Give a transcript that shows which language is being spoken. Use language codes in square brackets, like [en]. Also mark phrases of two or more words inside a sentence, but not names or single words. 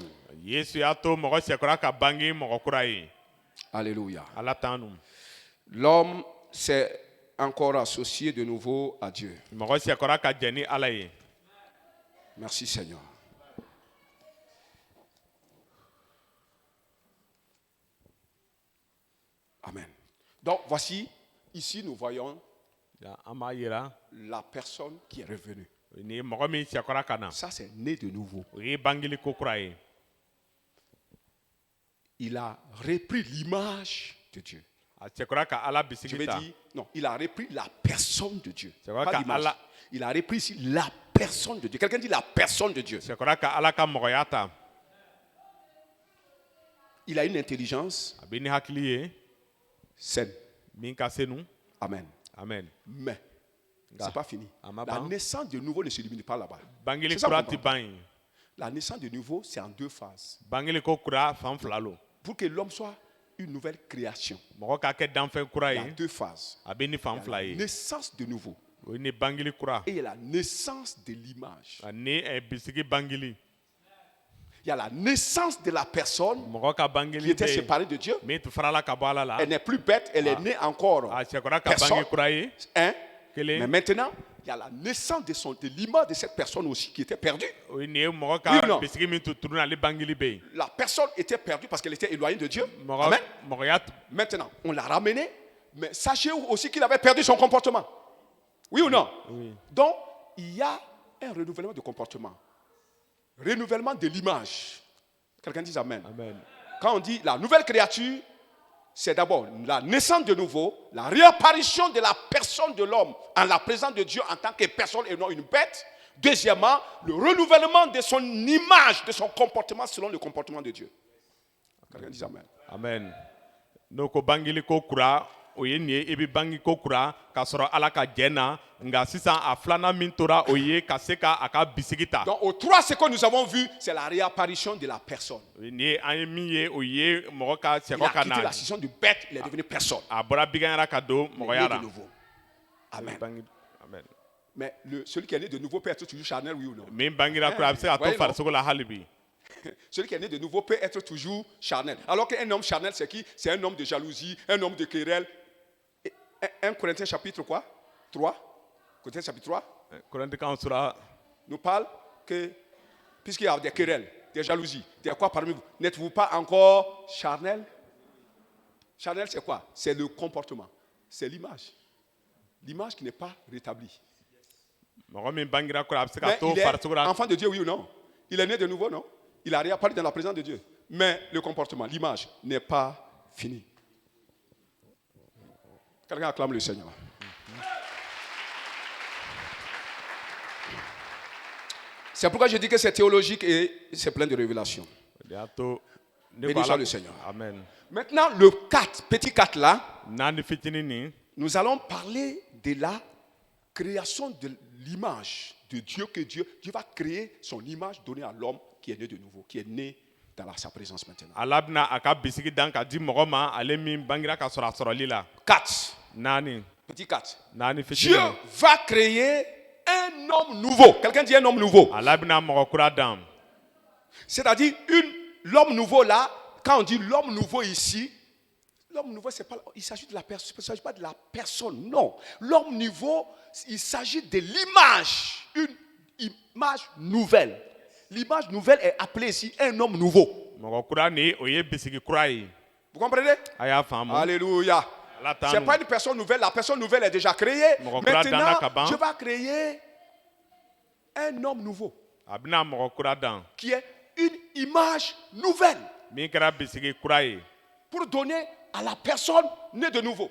[bm] yesu y'a to mɔgɔ sɛkɔrɔ ka bange mɔgɔ kura ye [fr] Alléluia. [bm] ala t'an nu [fr] L'homme s'est encore associé de nouveau à Dieu. [bm] mɔgɔ sɛkɔrɔ ka jɛn ni ala ye [fr] Merci Seigneur. Amen. Donc voici, ici nous voyons [bm] an b'a yira [fr] la personne qui est revenue. [bm] nin ye mɔgɔ min sɛkɔrɔ ka na [fr] Ça c'est né de nouveau. [bm] o ye bangeli ko kura ye [fr] Il a repris l'image de Dieu. [bm] a sɛkɔrɔ ka ala [fr] Je [bm] bisigi [fr] vais [bm] ta [fr] dire, non, il a repris la personne de Dieu. C'est vrai Pas qu'à l'image. [bm] Allah- [fr] Il a repris ici la personne de Dieu. Quelqu'un dit la personne de Dieu. [bm] sɛkɔrɔ ka ala ka mɔgɔya ta [fr] Il a une intelligence [bm] a bɛ ni hakili ye [fr] saine. [bm] min ka senu [fr] Amen. [bm] amen [fr] Mais, c'est pas fini. Amen. La naissance de nouveau ne se limite pas là-bas. [bm] bangeli [fr] C'est ça [bm] kura [fr] qu'on [bm] ti [fr] comprend. [bm] ban ye [fr] La naissance de nouveau, c'est en deux phases. [bm] bangeli ko kura fan fila lo [fr] Pour que l'homme soit une nouvelle création, [bm] mɔgɔ ka kɛ danfɛn kura [fr] il y a [bm] ye [fr] deux phases. [bm] a bɛ ni fan [fr] Il y a [bm] fila [fr] la [bm] ye [fr] naissance de nouveau [bm] o ye ni bangeli kura [fr] et il y a la naissance de l'image. [bm] ani bisigi bangeli [fr] Il y a la naissance de la personne [bm] mɔgɔ ka [fr] qui [bm] bangeli [fr] était [bm] bɛ yen [fr] séparée de Dieu. [bm] min tu farala ka bɔ ala la [fr] Elle n'est plus bête, elle est née encore. [bm] a sɛkɔrɔ ka [fr] Personne. [bm] bange kura ye [fr] Hein? [bm] Kelen. [fr] Mais maintenant, il y a la naissance de l'image de cette personne aussi qui était perdue. [bm] o ye nin ye mɔgɔ [fr] Oui ou [bm] ka [fr] non? [bm] bisigi min tu turun ale bangeli bɛ yen [fr] La personne était perdue parce qu'elle était éloignée de Dieu. [bm] mɔgɔ [fr] Amen. [bm] mɔgɔya [fr] Maintenant, on l'a ramené, mais sachez aussi qu'il avait perdu son comportement. Oui ou non? Oui. Donc, il y a un renouvellement de comportement. Renouvellement de l'image. Quelqu'un dit Amen. amen Quand on dit la nouvelle créature, c'est d'abord la naissance de nouveau, la réapparition de la personne de l'homme en la présence de Dieu en tant que personne et non une bête. Deuxièmement, le renouvellement de son image, de son comportement selon le comportement de Dieu. Quelqu'un dit Amen. [bm] amen n'o ko bangeli ko kura o ye nin ye i bɛ bange ko kura k'a sɔrɔ ala ka jɛn na nka sisan a filanan min tora o ye ka se ka a ka bisigi ta [fr] Donc, aux trois, ce que nous avons vu, c'est la réapparition de la personne. [bm] o ye nin ye an ye min ye o ye mɔgɔ ka [fr] Il a [bm] sɛgɔ ka [fr] quitté [bm] na [fr] la situation de bête, il est devenu personne. [bm] a bɔra biganyara ka don [fr] Il est né [bm] mɔgɔya [fr] de la nouveau. Amen. [bm] Bange- amen [fr] Mais celui qui est né de nouveau peut être toujours charnel, oui ou non? [bm] min bangera kura a bɛ se ka to [fr] Voyez, non? [bm] farisogo la hali bi [fr] Celui qui est né de nouveau peut être toujours charnel. Alors qu'un homme charnel, c'est qui? C'est un homme de jalousie, un homme de querelle. 1 Corinthiens chapitre quoi? 3. Corinthiens chapitre 3 korintikanw sura nous parle que, puisqu'il y a des querelles, des jalousies, des quoi parmi vous, n'êtes-vous pas encore charnel? Charnel, c'est quoi? C'est le comportement. C'est l'image. L'image qui n'est pas rétablie. [bm] mɔgɔ min bangera kura a bɛ se ka [fr] Mais [bm] to [fr] il est [bm] farisogo la [fr] enfant de Dieu, oui ou non? Il est né de nouveau, non? Il a réapparu dans la présence de Dieu. Mais le comportement, l'image n'est pas finie. Quelqu'un acclame le Seigneur. C'est pourquoi je dis que c'est théologique et c'est plein de révélations. [bm] de y'a to ne [fr] Béni [bm] ko [fr] soit [bm] ala [fr] le Seigneur. [bm] amen [fr] Maintenant, le 4, petit 4 là, [bm] naani fitinin nin [fr] nous allons parler de la création de l'image de Dieu, que Dieu va créer son image donnée à l'homme qui est né de nouveau, qui est né dans sa présence maintenant. [bm] ala bɛna a ka bisigi dan ka di mɔgɔ ma ale min bangera ka sɔrɔ a sɔrɔli la [fr] 4, [bm] naani [fr] petit 4. [bm] naani [fr] Dieu [bm] fitinin [fr] va créer un homme nouveau. Quelqu'un dit un homme nouveau. [bm] ala bɛna mɔgɔ kura dan [fr] C'est-à-dire, l'homme nouveau là, quand on dit l'homme nouveau ici, l'homme nouveau, c'est pas, il s'agit de la personne, il ne s'agit pas de la personne, non. L'homme nouveau, il s'agit de l'image, une image nouvelle. L'image nouvelle est appelée ici un homme nouveau. [bm] mɔgɔ kura ni o ye bisigi kura ye [fr] Vous comprenez? [bm] a y'a faamu [fr] Alléluia. [bm] ala [fr] Ce n'est [bm] t'an [fr] pas [bm] nu [fr] une personne nouvelle, la personne nouvelle est déjà créée. Mon frère Dana Maintenant, [bm] Kaban. [fr] Dieu va créer un homme nouveau, [bm] a bɛna mɔgɔ kura dan [fr] qui est une image nouvelle [bm] min kɛra bisigi kura ye [fr] pour donner à la personne née de nouveau.